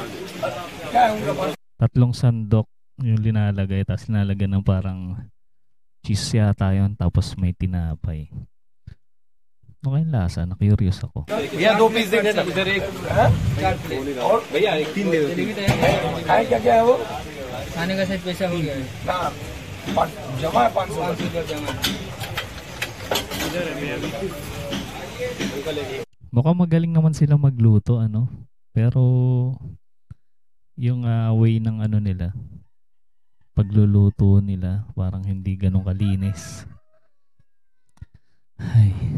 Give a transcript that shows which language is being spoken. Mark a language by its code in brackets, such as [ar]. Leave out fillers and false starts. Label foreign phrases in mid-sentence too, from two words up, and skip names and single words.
[tl] Tatlong sandok yung linalagay, tapos linalagay ng parang cheese yata yun, tapos may tinapay. Ano kayong lasa? Na-curious ako. [hi] भैया 2 पीस दे देना उधर एक 4 प्लेट और भैया एक 3 दे दो खाए क्या क्या है वो खाने का सेट पैसा हो गया है ना जमा है 500 रुपया जमा [tl] Mukhang magaling naman sila magluto, ano? Pero yung way ng ano nila, pagluluto nila, parang hindi ganun kalinis. Ay.